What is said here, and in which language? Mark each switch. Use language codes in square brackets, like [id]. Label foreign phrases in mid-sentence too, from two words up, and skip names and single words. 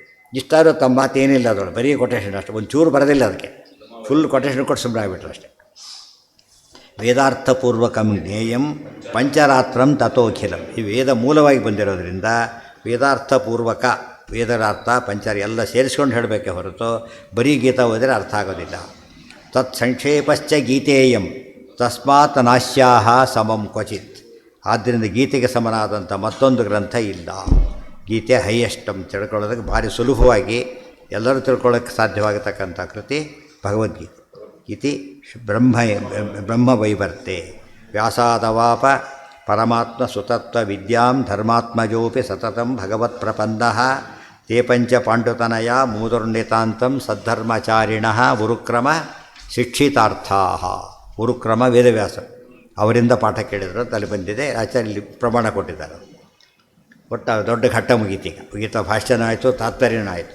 [kn] ಇಷ್ಟಾದರೂ ತಮ್ಮ ಮಾತೇನಿಲ್ಲ ಅದೊಳಗೆ, ಬರೀ ಕೊಟೇಶನ್ ಅಷ್ಟೇ. ಒಂದು ಚೂರು ಬರೋದಿಲ್ಲ ಅದಕ್ಕೆ, [en] full quotation [kn] ಕೊಟ್ಟು ಸುಮ್ಮನೆ ಆಗಿಬಿಟ್ರು ಅಷ್ಟೇ. [sa] ವೇದಾರ್ಥಪೂರ್ವಕಂ ಜ್ಞೇಯಂ ಪಂಚರಾತ್ರಂ ತಥೋಖಿಲಂ. [kn] ಈ ವೇದ ಮೂಲವಾಗಿ ಬಂದಿರೋದ್ರಿಂದ ವೇದಾರ್ಥಪೂರ್ವಕ, ವೇದರ ಅರ್ಥ ಪಂಚಾರ ಎಲ್ಲ ಸೇರಿಸ್ಕೊಂಡು ಹೇಳಬೇಕೆ ಹೊರತು ಬರೀ ಗೀತಾ ಓದಿದ್ರೆ ಅರ್ಥ ಆಗೋದಿಲ್ಲ. [sa] ತತ್ ಸಂಕ್ಷೇಪಶ್ಚ ಗೀತೇಯಂ ತಸ್ಮಾತ್ ನಾಶ್ಯಾಹ ಸಮಂ ಕ್ವಚಿತ್. [kn] ಆದ್ದರಿಂದ ಗೀತೆಗೆ ಸಮನಾದಂಥ ಮತ್ತೊಂದು ಗ್ರಂಥ ಇಲ್ಲ. ಗೀತೆ ಹೈಯೆಸ್ಟ್ ಅಂತ ತಿಳ್ಕೊಳ್ಳೋದಕ್ಕೆ ಭಾರಿ ಸುಲಭವಾಗಿ ಎಲ್ಲರೂ ತಿಳ್ಕೊಳ್ಳೋಕ್ಕೆ ಸಾಧ್ಯವಾಗತಕ್ಕಂಥ ಕೃತಿ ಭಗವದ್ಗೀತೆ. [sa] ಇತಿ ಬ್ರಹ್ಮವೈವರ್ತೆ ವ್ಯಾಸಾದವಾಪ ಪರಮಾತ್ಮ ಸುತತ್ವ ವಿದ್ಯಾಂ ಧರ್ಮಾತ್ಮಜೋಪಿ ಸತತಂ ಭಗವತ್ ಪ್ರಪನ್ನಃ ತೇ ಪಂಚ ಪಾಂಡುತನಯ ಮೂದುರ್ನಿತಾಂತಂ ಸದ್ಧರ್ಮಚಾರಿಣಃ ಉರುಕ್ರಮ ಶಿಕ್ಷಿತಾರ್ಥಾಃ. [kn] ಉರುಕ್ರಮ ವೇದವ್ಯಾಸ ಅವರಿಂದ ಪಾಠ ಕೇಳಿದ್ರು ಅಂತ ಅಲ್ಲಿ ಬಂದಿದೆ. ಆಚಾರ್ಯ ಪ್ರಮಾಣ ಕೊಟ್ಟಿದ್ದಾರೆ. ಒಟ್ಟು ದೊಡ್ಡ ಘಟ್ಟ ಮುಗೀತೀಗ. ಗೀತಾ ಭಾಷ್ಯನೂ ಆಯಿತು, ತಾತ್ಪರ್ಯನೂ ಆಯಿತು.